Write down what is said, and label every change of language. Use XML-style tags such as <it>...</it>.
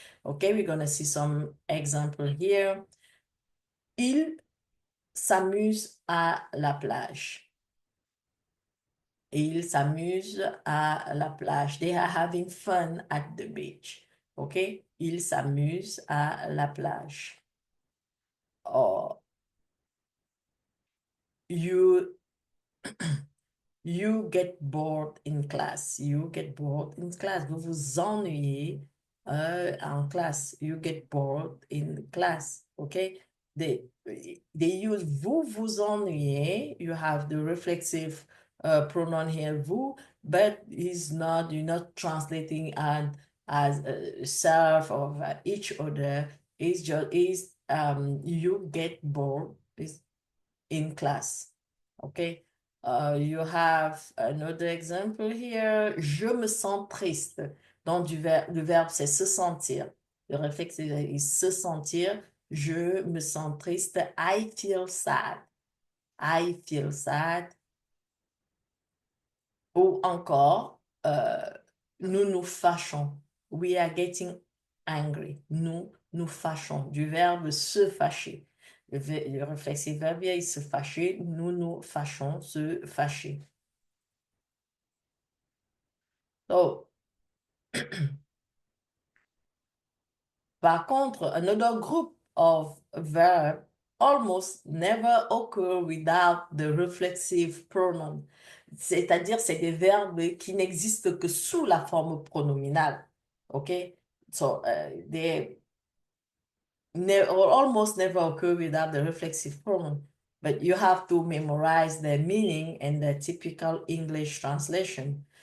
<en>Okay, we're gonna see some example here.</en> <fr>Il s'amuse à la plage. Ils s'amusent à la plage.</fr> <en>They are having fun at the beach.</en> <fr>Okay, ils s'amusent à la plage.</fr> <en>Oh, you You get bored in class. You get bored in class.</en> <fr>Vous vous ennuyez en classe.</fr> <en>You get bored in class. Okay? They use</en> <fr>vous vous ennuyez.</fr> <en>You have the reflexive pronoun here, vous, but you're not translating as self or each other. It's just, you get bored in class. Okay? You have another example here.</en> <fr>Je me sens triste. Donc, le verbe, c'est se sentir. Le réflexe est se sentir. Je me sens triste.</fr> <en>I feel sad. I feel sad.</en> <fr>Ou encore, nous nous fâchons.</fr> <en>We are getting angry.</en> <fr>Nous nous fâchons, du verbe se fâcher. Le réflexive verbe il se fâcher, nous nous fâchons, se fâcher.</fr> <en>So,</en> <fr>par contre,</fr> <en>another group of verbs almost never occur without the reflexive pronoun.</en> <fr>C'est-à-dire, c'est des verbes qui n'existent que sous la forme pronominale. OK?</fr> <en>So, they almost never occur without the reflexive pronoun. But you have to memorize their meaning and the typical English translation.</en>